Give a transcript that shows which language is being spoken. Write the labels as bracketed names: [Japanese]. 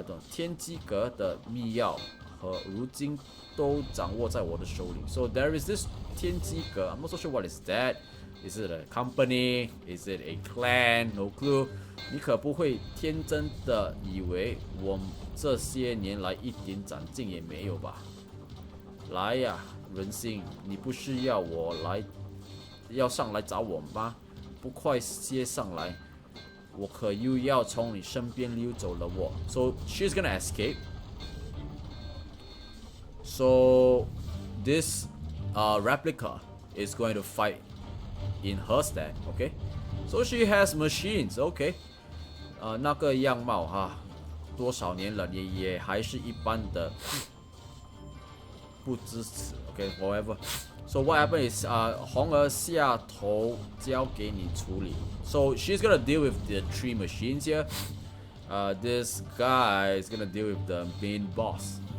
[Chinese] 天机阁的密钥和如今都掌握在我的手里。 [English] So there is this 天机阁. I'm not so sure what is that. Is it a company? Is it a clan? No clue. [Chinese] 你可不会天真的以为我这些年来一点长进也没有吧？来呀，人性，你不是要上来找我吗？不快些上来，我可又要从你身边溜走了我。 [English] So she's gonna escape. So this replica is going to fight in her stead. Okay. So she has machines. Okay. [Chinese] 那个样貌多少年了，也还是一般的不支持 [English] ，OK whatever。 So what happened is [Chinese] 红儿下头交给你处理。 [English] So she's gonna deal with the 3 machines here. This guy is gonna deal with the main boss.